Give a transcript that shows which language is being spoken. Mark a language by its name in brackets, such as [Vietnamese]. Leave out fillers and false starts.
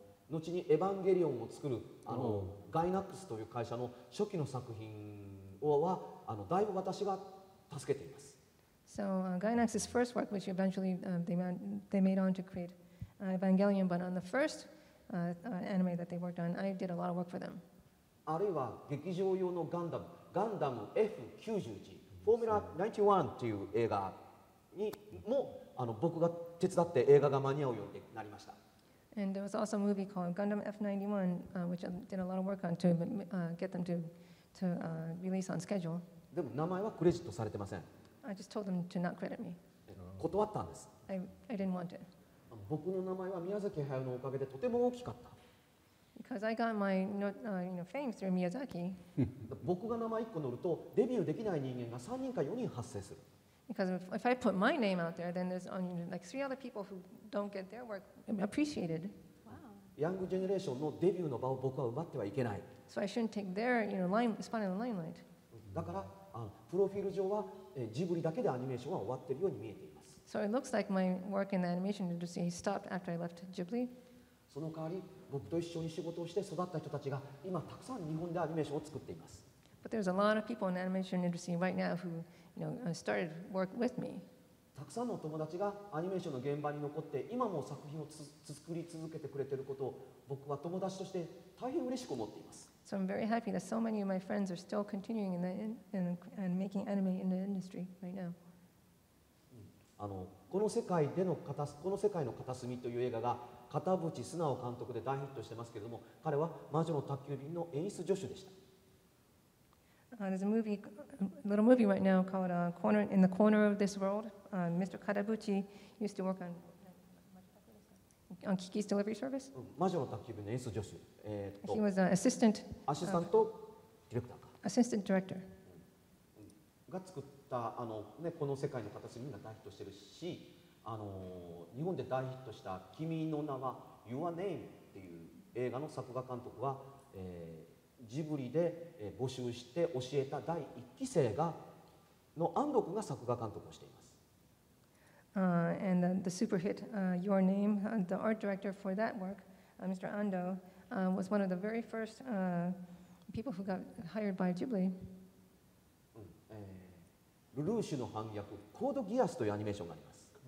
[Japanese] 後にエヴァンゲリオンを作るガイナックスという会社の初期の作品はだいぶ私が助けています。 [English] So Gainax's first work, which eventually they made on to create Evangelion, but on the first anime that they worked on, I did a lot of work for them. [Japanese] あるいは劇場用のガンダム F91 フォーミュラ91という映画にも僕が手伝って映画が間に合うようになりました。 [English] And there was also a movie called Gundam F91, which I did a lot of work on to get them to release on schedule. [Japanese] でも名前はクレジットされてません。 [English] I just told them to not credit me. [Japanese] 断ったんです。 [English] I didn't want it. [Japanese] 僕の名前は宮崎駿のおかげでとても大きかった。 [English] Because I got my fame through Miyazaki. [Japanese] 僕が名前1個乗るとデビューできない人間が3人か4人発生する。 [English] Because if I put my name out there, then there's like 3 other people who don't get their work appreciated. [Japanese] ヤングジェネレーションのデビューの場を僕は奪ってはいけない。 [English] So I shouldn't take their spot in the limelight. [Japanese] だからプロフィール上はジブリだけでアニメーションは終わっているように見えています。 [English] So it looks like my work in the animation industry stopped after I left Ghibli. [Japanese] その代わり僕と一緒に仕事をして育った人たちが今たくさん日本でアニメーションを作っています。 [English] But there's a lot of people in the animation industry right now who started work with me. [Japanese] たくさんの友達がアニメーションの現場に残って今も作品を作り続けてくれていることを僕は友達として大変嬉しく思っています。 [English] So I'm very happy that so many of my friends are still continuing and making anime in the industry right now. [Japanese] この世界の片隅という映画が片渕素直監督で大ヒットしてますけれども、彼は魔女の宅急便の演出助手でした。 [English] There's a little movie right now called In the Corner of This World. Mr. Katabuchi used to work on Kiki's delivery service. [Japanese] 魔女の宅急便の演出助手、 [English] He was an [Japanese] アシスタントディレクターか [English] assistant director. [Japanese] が作ったこの世界の片隅が大ヒットしてるし、日本で大ヒットした「君の名は Your Name」っていう映画の作画監督は、ジブリで募集して教えた第1期生の安藤君が作画監督をしています。 [English] And the super hit Your Name, the art director for that work, Mr. Ando, was one of the very first people who got hired by Ghibli. [Japanese] ルルーシュの反逆、コードギアスというアニメーションがあります。